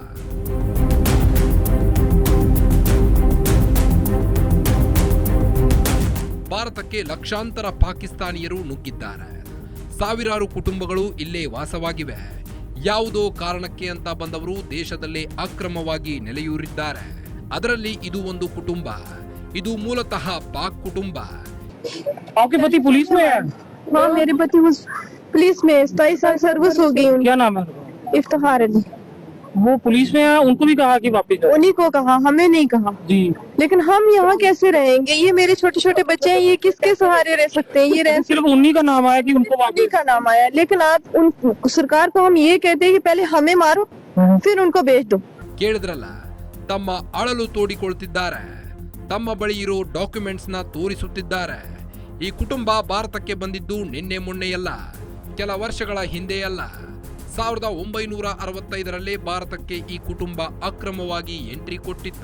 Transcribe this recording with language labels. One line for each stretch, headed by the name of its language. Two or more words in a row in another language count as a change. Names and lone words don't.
Kannada: ಭಾರತಕ್ಕೆ ಲಕ್ಷಾಂತರ ಪಾಕಿಸ್ತಾನಿಯರು ನುಗ್ಗಿದ್ದಾರೆ. ಸಾವಿರಾರು ಕುಟುಂಬಗಳು ಇಲ್ಲೇ ವಾಸವಾಗಿವೆ. ಯಾವುದೋ ಕಾರಣಕ್ಕೆ ಅಂತ ಬಂದವರು ದೇಶದಲ್ಲೇ ಅಕ್ರಮವಾಗಿ ನೆಲೆಯೂರಿದ್ದಾರೆ. ಅದರಲ್ಲಿ ಇದು ಒಂದು ಕುಟುಂಬ. ಇದು ಮೂಲತಃ ಪಾಕ್ ಕುಟುಂಬ.
Hindi: आपके पति पुलिस में है? हाँ, मेरे पति पुलिस में 27 साल सर्विस हो गई उनकी। क्या नाम है? इफ्तिखार अली। वो पुलिस में है, उनको भी कहा कि वापस जाओ। उन्हीं को कहा, हमें नहीं कहा। जी, लेकिन हम यहाँ कैसे रहेंगे? ये मेरे छोटे छोटे बच्चे हैं, ये किसके सहारे रह सकते हैं? ये रह सिर्फ उन्हीं का नाम आया कि उनको उन्हीं वापस। का नाम आया, लेकिन आप उन सरकार को हम ये कहते हैं कि पहले हमें मारो फिर उनको भेज दो।
Kannada: ಕೇಳಿದ್ರಲ್ಲ, ತಮ್ಮ ಅಳಲು ತೋಡಿಕೊಳ್ತಿದ್ದಾರೆ. ತಮ್ಮ ಬಳಿ ಇರೋ ಡಾಕ್ಯುಮೆಂಟ್ಸ್ ನ ತೋರಿಸುತ್ತಿದ್ದಾರೆ. ಈ ಕುಟುಂಬ ಭಾರತಕ್ಕೆ ಬಂದಿದ್ದು ನಿನ್ನೆ ಮೊನ್ನೆಯಲ್ಲ, ಕೆಲ ವರ್ಷಗಳ ಹಿಂದೆಯಲ್ಲ. 1965ರಲ್ಲೇ ಭಾರತಕ್ಕೆ ಈ ಕುಟುಂಬ ಅಕ್ರಮವಾಗಿ ಎಂಟ್ರಿ ಕೊಟ್ಟಿತ್ತು.